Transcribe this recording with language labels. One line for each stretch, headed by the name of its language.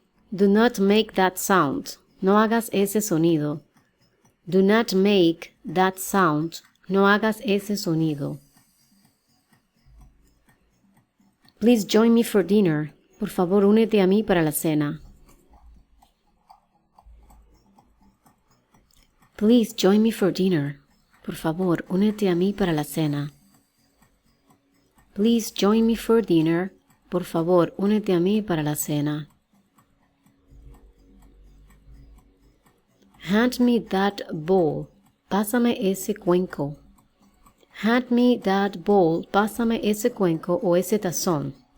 English: Do not make that sound.
Spanish: No hagas ese sonido.
English: Do not make that sound.
Spanish: No hagas ese sonido.
English: Please join me for dinner.
Spanish: Por favor, únete a mí para la cena.
English: Please join me for dinner.
Spanish: Por favor, únete a mí para la cena.
English: Please join me for dinner.
Spanish: Por favor, únete a mí para la cena.
English: Hand me that bowl.
Spanish: Pásame ese cuenco.
English: Hand me that bowl.
Spanish: Pásame ese cuenco o ese tazón.